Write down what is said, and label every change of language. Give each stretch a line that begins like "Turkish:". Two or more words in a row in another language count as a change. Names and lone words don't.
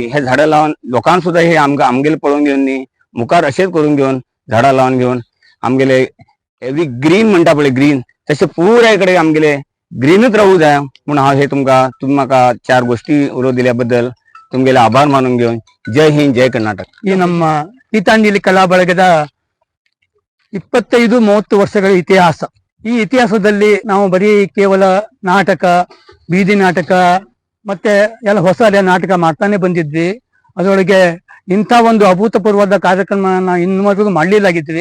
Konkani: हे झाडां लावन लोकांक सुद्धा हे आमगेले पळोवन घेवन न्ही मुखार अशेंच करून घेवन झाडां लावन घेवन आमगेले
English: every green
Konkani: म्हणटा पळय ग्रीन तशें पुराय कडेन आमगेले ग्रीनच रावूं जाय म्हूण हांव हे तुमी म्हाका 4 गोष्टी उलोव दिल्या बद्दल तुमगेले आभार मानून घेवन जय हिंद जय कर्नाटक.
Kannada: ಈ ನಮ್ಮ ಗೀತಾಂಜಲಿ ಕಲಾ ಬಳಗದ 25-30 ವರ್ಷಗಳ ಇತಿಹಾಸ. ಈ ಇತಿಹಾಸದಲ್ಲಿ ನಾವು ಬರೀ ಕೇವಲ ನಾಟಕ, ಬೀದಿ ನಾಟಕ ಮತ್ತೆ ಎಲ್ಲ ಹೊಸ ನಾಟಕ ಮಾಡ್ತಾನೆ ಬಂದಿದ್ವಿ. ಅದರೊಳಗೆ ಇಂಥ ಒಂದು ಅಭೂತಪೂರ್ವದ ಕಾರ್ಯಕ್ರಮನ ಇನ್ನುವರೆಗೂ ಮಾಡಲಿಲ್ಲಾಗಿದ್ವಿ.